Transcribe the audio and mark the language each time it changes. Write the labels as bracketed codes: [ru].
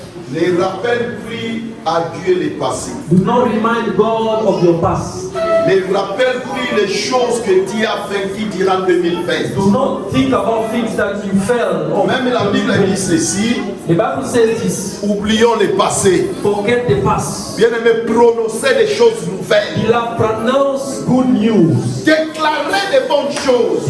[fr] Ne rappelle plus à Dieu les passés. [en] Do not remind God of your past. [fr] Ne rappelle plus les choses que Dieu a vaincues durant 2020. [en] Do not think about things that you fell or [fr] Même la Bible dit ceci, [en] The Bible says this. [fr] oublions le passé. [en] Forget the past. [fr] Bien-aimé, prononcer des choses nouvelles. [en] You have pronounced good news. [fr] Déclarer des bonnes choses.